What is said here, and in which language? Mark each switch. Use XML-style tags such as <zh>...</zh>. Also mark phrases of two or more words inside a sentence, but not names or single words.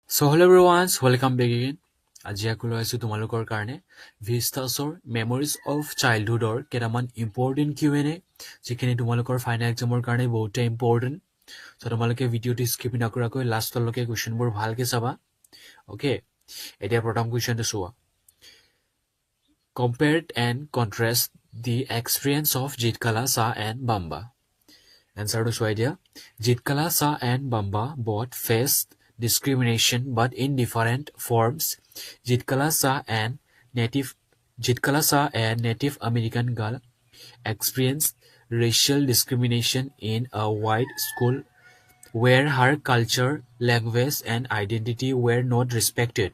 <en>So hello everyone, welcome back again.</en> <as>আজি আকৌ লৈ আছো তোমালোকৰ কাৰণে ভিষ্টাছৰ মেমৰিজ অফ চাইল্ডহুডৰ কেইটামান</as> <en>important Q&A</en> <as>যিখিনি তোমালোকৰ</as> <en>final exam's</en> <as>কাৰণে বহুতে ইম্পৰ্টেণ্ট চ' তোমালোকে ভিডিঅ'টো স্কিপ নকৰাকৈ লাষ্টলৈকে কুৱেশ্যনবোৰ ভালকৈ চাবা অ'কে এতিয়া প্ৰথম কুৱেশ্যনটো চোৱা</as> <en>Compared and contrast the experience of Jitkala, Sa and Bamba. Answer to</en> <as>চোৱা এতিয়া</as> <en>Jitkala, Sa and Bamba both faced discrimination but in different forms. Jitkala Sa, a Native American girl, experienced racial discrimination in a white school where her culture, language, and identity were not respected.</en>